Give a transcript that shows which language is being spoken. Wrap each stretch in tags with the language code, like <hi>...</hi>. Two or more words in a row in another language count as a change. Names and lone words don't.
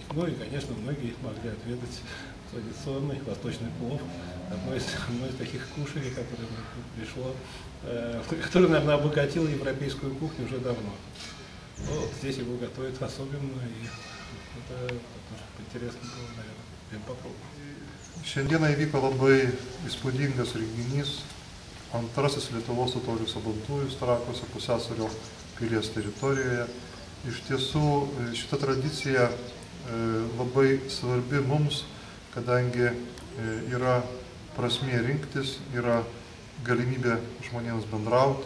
<ru>Ну и, конечно, многие могли отведать традиционный восточный плов, одно из таких кушаний, которое пришло, которое, наверное, обогатило европейскую кухню уже давно. Вот здесь его готовят особенно, и это интересно было, наверное, всем попробовать.</ru> <lt>Šiandieną įvyko labai įspūdingas renginys, antrasis Lietuvos totorių Sabantujus Trakuose, Pusiasalio pilies teritorijoje. Iš tiesų, šita tradicija labai svarbi mums, kadangi yra prasmė rinktis, yra galimybė žmonėms bendrauti.</lt>